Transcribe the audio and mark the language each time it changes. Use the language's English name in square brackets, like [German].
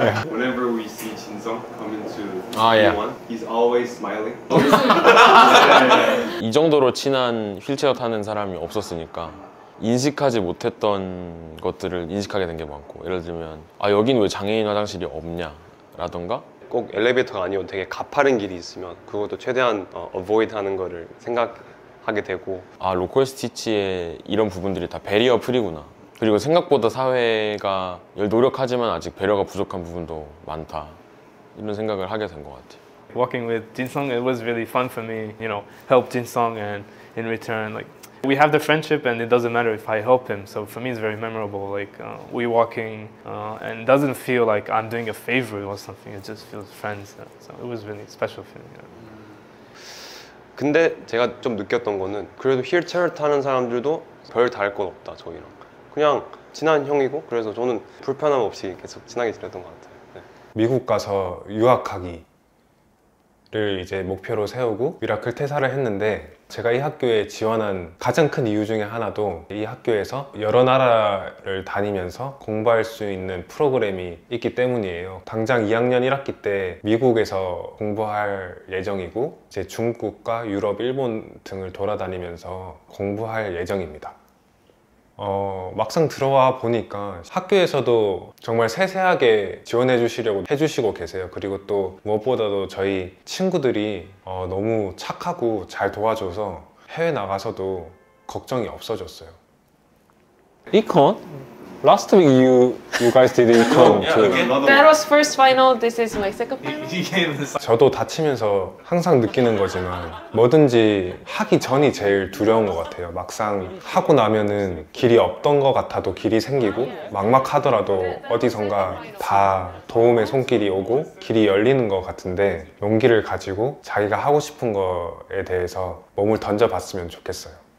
[English] Whenever we see Jin-sung come into yeah. K1, he's always smiling. [Korean] 이 정도로 친한 휠체어 타는 사람이 없었으니까 인식하지 못했던 것들을 인식하게 된 게 많고 예를 들면 여긴 왜 장애인 화장실이 없냐 라던가 꼭 엘리베이터가 아니어도 되게 가파른 길이 있으면 그것도 최대한 avoid 하는 거를 생각하게 되고 로컬 스티치의 이런 부분들이 다 베리어 프리구나. 그리고 생각보다 사회가 노력하지만 아직 배려가 부족한 부분도 많다. 이런 생각을 하게 된 것 같아요. [English] Working with Jin-sung, it was really fun for me, you know, help Jin-sung and in return, like, we have the friendship and it doesn't matter if I help him. So for me, it's very memorable. Like, we walking and it doesn't feel like I'm doing a favor or something. It just feels friends. So it was really special for me. [Korean] 근데 제가 좀 느꼈던 거는 그래도 휠체어 타는 사람들도 별 다를 건 없다, 저희랑. 그냥 친한 형이고 그래서 저는 불편함 없이 계속 친하게 지냈던 것 같아요. 네. 미국 가서 유학하기를 이제 목표로 세우고 미라클 퇴사를 했는데 제가 이 학교에 지원한 가장 큰 이유 중에 하나도 이 학교에서 여러 나라를 다니면서 공부할 수 있는 프로그램이 있기 때문이에요. 당장 2학년 1학기 때 미국에서 공부할 예정이고 이제 중국과 유럽, 일본 등을 돌아다니면서 공부할 예정입니다. 막상 들어와 보니까 학교에서도 정말 세세하게 지원해 주시려고 해주시고 계세요. 그리고 또 무엇보다도 저희 친구들이 너무 착하고 잘 도와줘서 해외 나가서도 걱정이 없어졌어요. 이콘? [English] Last week you guys didn't come to. That was first final. This is my second final. [Korean] 저도 다치면서 항상 느끼는 거지만 뭐든지 하기 전이 제일 두려운 것 같아요. 막상 하고 나면은 길이 없던 것 같아도 길이 생기고 막막하더라도 어디선가 다 도움의 손길이 오고 길이 열리는 것 같은데 용기를 가지고 자기가 하고 싶은 거에 대해서 몸을 던져봤으면 좋겠어요.